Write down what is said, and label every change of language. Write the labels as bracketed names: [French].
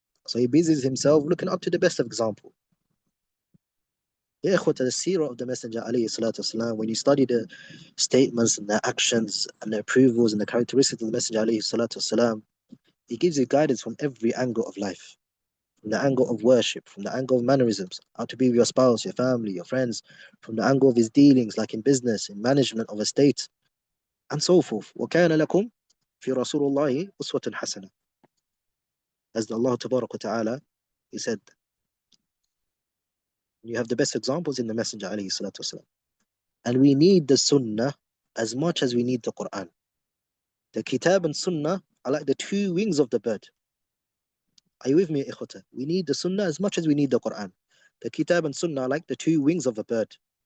[English] So he busies himself looking up to the best of example. Yeah, the seerah of the Messenger, alayhi salatu wasalam, when you study the statements and the actions and the approvals and the characteristics of the Messenger, alayhi salatu wasalam, he gives you guidance from every angle of life, from the angle of worship, from the angle of mannerisms, how to be with your spouse, your family, your friends, from the angle of his dealings, like in business, in management of a state, and so forth. [Arabic] وَكَانَ لَكُمْ فِي رَسُولِ اللَّهِ أُسْوَةٌ حَسَنَةٌ. [English] As Allah Tabarak wa Ta'ala, He said, you have the best examples in the Messenger alayhi salatu wasalam. And we need the Sunnah as much as we need the Quran. The Kitab and Sunnah are like the two wings of the bird. Are you with me, ikhwata? We need the Sunnah as much as we need the Quran. The Kitab and Sunnah are like the two wings of a bird.